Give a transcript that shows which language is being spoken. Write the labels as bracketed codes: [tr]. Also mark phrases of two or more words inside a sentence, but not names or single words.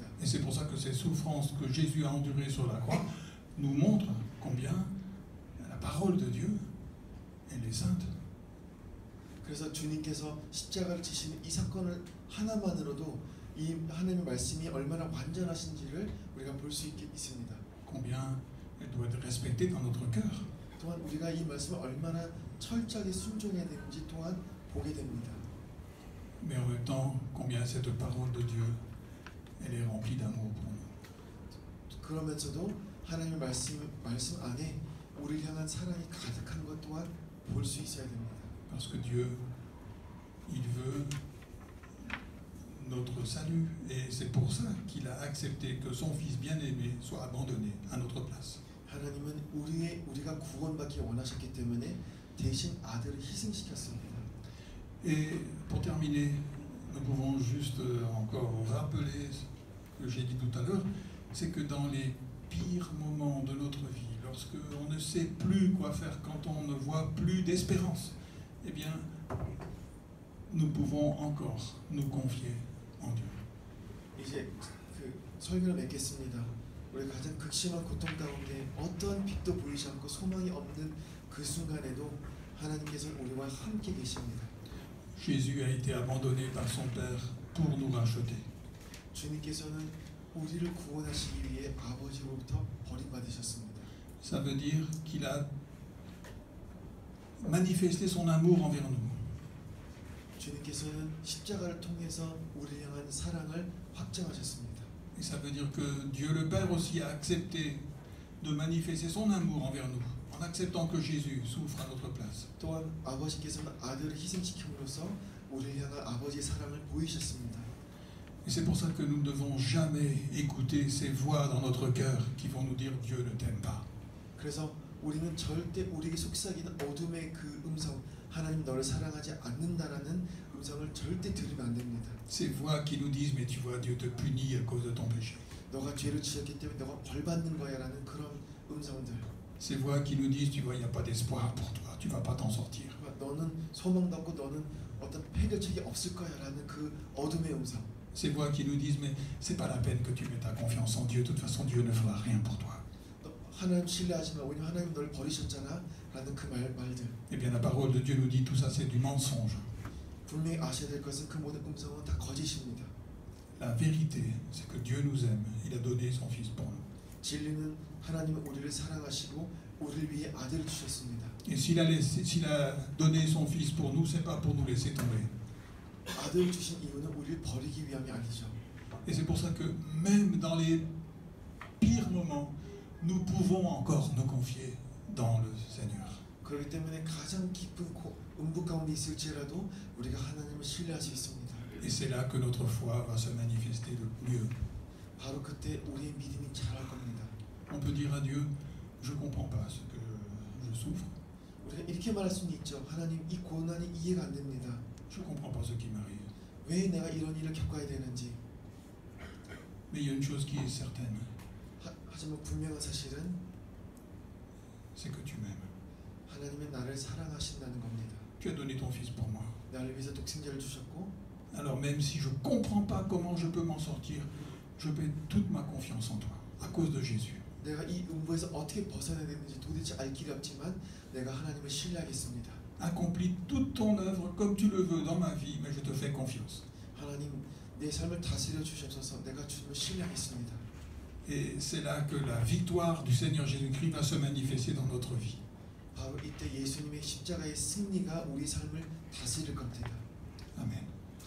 [fr] Et c'est pour ça que ces souffrances que Jésus a endurées sur la croix nous montrent combien la parole de Dieu, elle est sainte. [ko] 그래서 주님께서 십자가를 지시는 이 사건을 하나만으로도 이 하나님의 말씀이 얼마나 완전하신지를 우리가 볼 수 있습니다. [fr] Combien elle doit être respectée dans notre cœur. [ko] 또한 우리가 이 말씀을 얼마나 철저하게 순종해야 되는지 또한 보게 됩니다. [fr] Mais en même temps, combien cette parole de Dieu, elle est remplie d'amour pour nous. [ko] 그러면서도 하나님의 말씀 안에 우리를 향한 사랑이 가득한 것 또한 볼 수 있어야 됩니다. [fr] Parce que Dieu, il veut notre salut et c'est pour ça qu'il a accepté que son Fils bien-aimé soit abandonné à notre place. [ko] 하나님은 우리가 구원받기 원하셨기 때문에 대신 아들을 희생시켰습니다. [fr] Et pour terminer, nous pouvons juste encore rappeler ce que j'ai dit tout à l'heure, c'est que dans les pires moments de notre vie, lorsque on ne sait plus quoi faire, quand on ne voit plus d'espérance, eh bien, nous pouvons encore nous confier en Dieu. [ko] 이제 그 설교를 맺겠습니다. 우리가 가장 극심한 고통 가운데 어떤 빛도 보이지 않고 소망이 없는 그 순간에도 하나님께서 우리와 함께 계십니다. [fr] Jésus a été abandonné par son Père pour nous racheter. [ko] 주님께서는 우리를 구원하시기 위해 아버지로부터 버림받으셨습니다. [fr] Ça veut dire qu'il a manifesté son amour envers nous. [ko] 주님께서는 십자가를 통해서 우리를 향한 사랑을 확증하셨습니다. [fr] Et ça veut dire que Dieu le Père aussi a accepté de manifester son amour envers nous, en acceptant que Jésus souffre à notre place. [ko] 또한 아버지께서는 아들을 희생시킴으로써 우리를 향한 아버지의 사랑을 보이셨습니다. [fr] Et c'est pour ça que nous ne devons jamais écouter ces voix dans notre cœur qui vont nous dire Dieu ne t'aime pas. [ko] 그래서 우리는 절대 우리에게 속삭이는 어둠의 그 음성, 하나님 너를 사랑하지 않는다라는 음성을 절대 들으면 안 됩니다. [fr] Ces voix qui nous disent mais tu vois Dieu te punit à cause de ton péché. [ko] 너가 죄를 지었기 때문에 너가 벌 받는 거야라는 그런 음성들. [fr] Ces voix qui nous disent tu vois il n'y a pas d'espoir pour toi, tu vas pas t'en sortir. [ko] 너는 소망도 없고 너는 어떤 해결책이 없을 거야라는 그 어둠의 음성. [fr] Ces voix qui nous disent mais c'est pas la peine que tu mettes ta confiance en Dieu, de toute façon Dieu ne fera rien pour toi. [ko] 하나님 신뢰하지 마. 왜냐면 하나님 너를 버리셨잖아라는 그 말들. [fr] Eh bien la parole de Dieu nous dit tout ça c'est du mensonge. [ko] 분명히 아셔야 될 것은 그 모든 음성은 다 거짓입니다. [fr] La vérité c'est que Dieu nous aime, il a donné son Fils pour nous. [ko] 진리는 하나님은 우리를 사랑하시고 우리를 위해 아들을 주셨습니다. [fr] Et s'il a donné son Fils pour nous, c'est pas pour nous laisser tomber. [ko] 아들을 주신 이유는 우리를 버리기 위함이 아니죠. [fr] Et c'est pour ça que même dans les pires moments, nous pouvons encore nous confier dans le Seigneur. [ko] 그렇기 때문에 가장 깊은 음부 가운데 있을지라도 우리가 하나님을 신뢰할 수 있습니다. [fr] Et c'est là que notre foi va se manifester le mieux. [ko] 바로 그때 우리의 믿음이 자랄 겁니다. [fr] On peut dire à Dieu, je comprends pas ce que je souffre. [ko] 우리가 이렇게 말할 수는 있죠. 하나님 이 고난이 이해가 안 됩니다. [fr] Je comprends pas ce qui m'arrive. [ko] 왜 내가 이런 일을 겪어야 되는지. [fr] Mais il y a une chose qui est certaine, [ko] 하지만 분명한 사실은 [fr] c'est que tu m'aimes. [ko] 하나님은 나를 사랑하신다는 겁니다. [fr] Tu as donné ton Fils pour moi. [ko] 나를 위해서 독생자를 주셨고 [fr] Alors même si je comprends pas comment je peux m'en sortir, je mets toute ma confiance en toi, à cause de Jésus. [ko] 내가 이 음부에서 어떻게 벗어나야 되는지 도대체 알 길이 없지만 내가 하나님을 신뢰하겠습니다. [fr] Accomplis toute ton œuvre comme tu le veux dans ma vie, mais je te fais confiance. [ko] 하나님 내 삶을 다스려 주시옵소서. 내가 주님을 신뢰하겠습니다. [fr] Et c'est là que la victoire du Seigneur Jésus-Christ va se manifester dans notre vie. [ko] 바로 이때 예수님의 십자가의 승리가 우리 삶을 다스릴 겁니다. Amen.